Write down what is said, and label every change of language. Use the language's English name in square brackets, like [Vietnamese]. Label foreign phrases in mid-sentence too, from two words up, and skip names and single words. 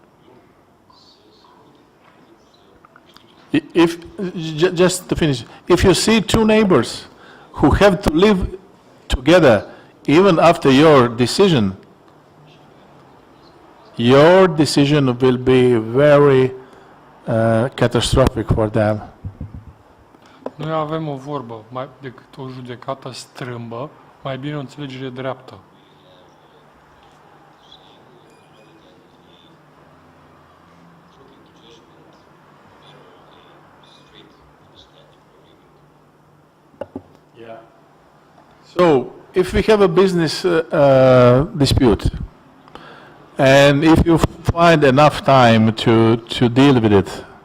[English] Just to finish, if you see two neighbors who have to live together even after your decision will be very catastrophic for them. [Romanian] Noi avem o vorbă, mai decât o judecată strâmbă, mai bine o înțelegere dreaptă. [English] So, if we have a business dispute, and if you find enough time to deal with it,